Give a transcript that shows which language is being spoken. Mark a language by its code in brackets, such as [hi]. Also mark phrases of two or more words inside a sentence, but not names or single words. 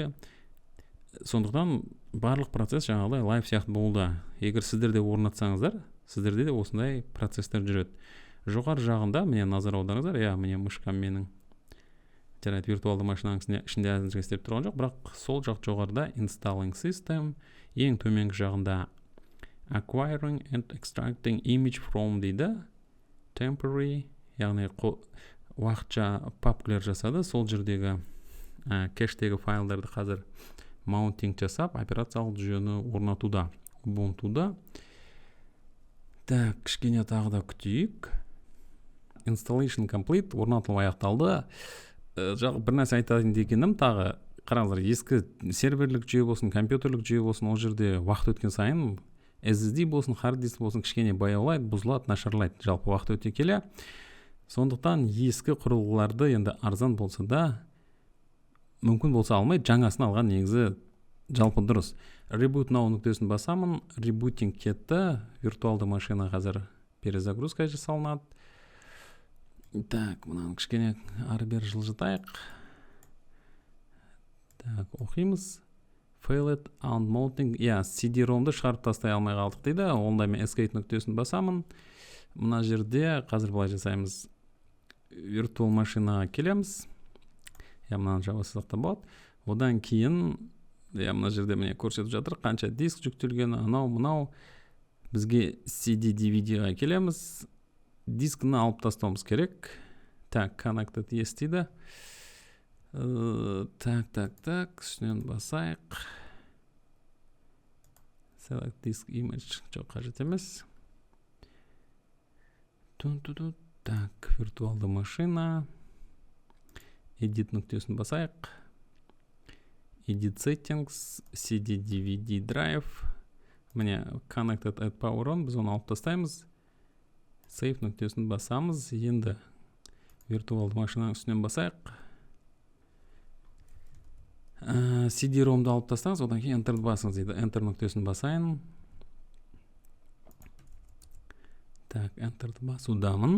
[kk] Сондықтан барлық процесс жаңағыдай лайв сияқты болды. Егер сіздер де орнатсаңыздар, сіздерде де осындай процесстер жүреді. Жоғары жағында міне назар аударыңыздар, міне мышкам менің жарайды виртуалды машинаның ішінде әзірге істеп тұрған жоқ, бірақ сол жақ жоғарыда [en] installing system, [kk] ең төменгі жағында [en] acquiring and extracting image from [kk] дейді, temporary, яғни уақытша папкілер жасады. Сол жердегі кэштегі файлдарды қазір маунтинг жасап, операциялық жүйені орнатуда, Ubuntu'да. Так, кішкене тағы да күтейік. [en] Installation complete, [kk] орнатылу аяқталды. Бір нәрсе айтайын дегенім, тағы қараңыздар, ескі серверлік жүйе болсын, компьютерлік жүйе болсын, ол жерде уақыт өткен сайын SSD болсын, [en] hard disk [kk] болсын, кішкене баяулайды, бұзылады, нашарлайды, жалпы уақыт өте келе. Сондықтан ескі құрылғыларды енді арзан болса да, мүмкін болса алмай, жаңасын алған негізі жалпы дұрыс. [en] Reboot now [kk] нүктесін басамын, rebooting кетті, виртуалды машина қазір перезагрузка жасалынады. Так, мұнан кішкене ары-бері жылжытайық. Так, оқимыз. [en] Failed unmounting, [kk] CD-ROM-ды шығарып тастай алмай қалдық дейді. Онда мен escape нүктесін басамын. Мына жерде қазір былай жасаймыз. Virtual машинаға келеміз. Мынаны жауыз сақтап болады. Одан кейін, мына жерде міне көрсетіп жатыр, қанша диск жүктелгені, анау. Бізге CD-DVD-ға келеміз. Дискіні алып тастауымыз керек. Так, [en] connected yes [kk] дейді. Так, үстінен басайық. [en] Select disk image, [kk] жоқ қажет емес. Так, виртуалды машина. Edit нүктесін басайық. [en] Edit settings, CD-DVD drive. Міне, connected at power on, [kk] біз оны алып тастаймыз. Save нүктесін басамыз. Енді виртуалды машинаның үстінен басайық. CD-ROM-ды алып тастаңыз, одан кейін Enter басыңыз дейді. Enter нүктесін басайын. Так, Enter-ді басудамын.